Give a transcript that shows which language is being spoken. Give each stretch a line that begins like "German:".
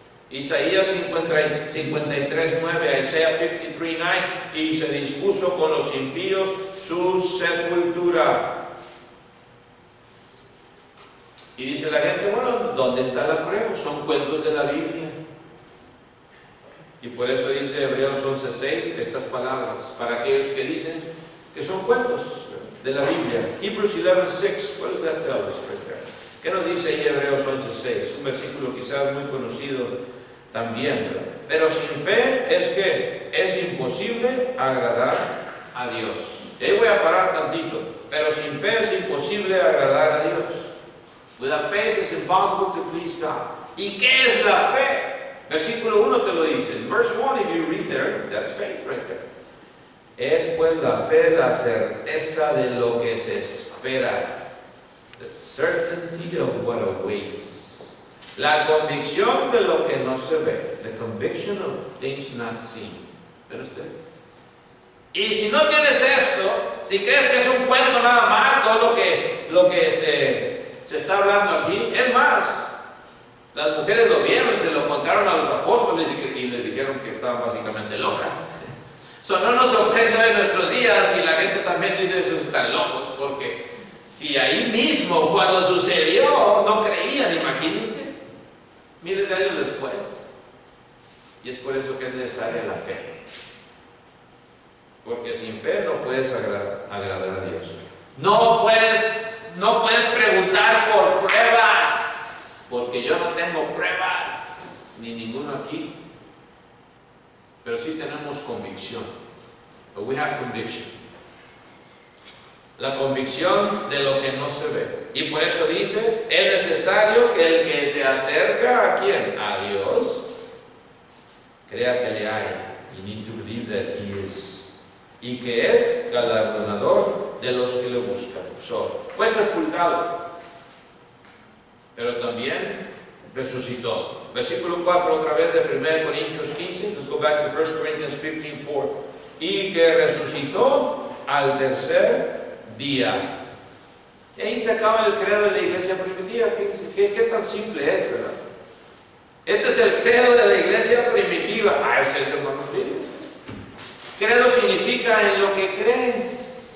Spanish: Isaías 53:9, Isaías 53:9, y se dispuso con los impíos su sepultura. Y dice la gente, bueno, ¿dónde está la prueba? Son cuentos de la Biblia. Y por eso dice Hebreos 11:6 estas palabras, para aquellos que dicen que son cuentos de la Biblia.
English: Hebrews 11:6, what does that tell us right there?
Spanish: ¿Qué nos dice ahí Hebreos 11:6? Un versículo quizás muy conocido también, ¿verdad? Pero sin fe es que es imposible agradar a Dios. Y ahí voy a parar tantito. Pero sin fe es imposible agradar a Dios.
English: Without faith it's impossible to please God.
Spanish: ¿Y qué es la fe? Versículo 1 te lo dice.
English: Verse 1, if you read there, that's faith right there.
Spanish: Es pues la fe la certeza de lo que se espera.
English: The certainty of what awaits.
Spanish: La convicción de lo que no se ve.
English: The conviction of things not seen.
Spanish: ¿Ven ustedes? Y si no tienes esto, si crees que es un cuento nada más, todo lo que se está hablando aquí, es más, las mujeres lo vieron y se lo contaron a los apóstoles y les dijeron que estaban básicamente locas. Eso no nos sorprende en nuestros días y la gente también dice eso, están locos, porque si ahí mismo, cuando sucedió, no creían, imagínense, miles de años después. Y es por eso que es necesaria la fe. Porque sin fe no puedes agradar a Dios. No puedes preguntar por pruebas, porque yo no tengo pruebas, ni ninguno aquí. Pero sí tenemos convicción.
English: But we have conviction.
Spanish: La convicción de lo que no se ve. Y por eso dice, es necesario que el que se acerca ¿a quién? A Dios, crea que le hay.
English: You need to believe that He is.
Spanish: Y que es galardonador de los que le buscan. Fue sepultado, pero también resucitó. Versículo 4 otra vez de 1 Corintios 15.
English: Let's go back to 1 Corinthians 15:4.
Spanish: Y que resucitó al tercer día. Y ahí se acaba el credo de la iglesia primitiva. Fíjense qué tan simple es, ¿verdad? Este es el credo de la iglesia primitiva. Ustedes hermanos, credo significa en lo que crees.